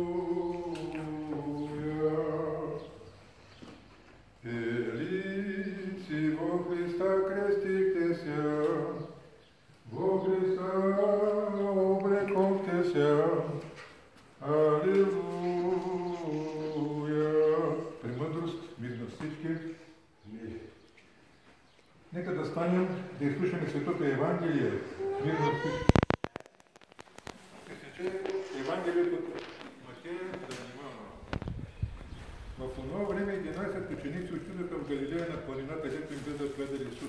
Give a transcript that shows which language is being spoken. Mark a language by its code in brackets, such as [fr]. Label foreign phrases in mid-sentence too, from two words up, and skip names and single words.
[cu] Елици во Христа крестихтеся, во Христа облекохтеся, Аллилуйя. [bg] Премъдрост, мир на всички. Нека да станем да изслушаме Светото Евангелие. Мир на всички. Ще се чете Евангелието от Матея, да внимаваме. В онова време 11 ученици отидоха в Галилея на планината, където им бе заповедан Исус.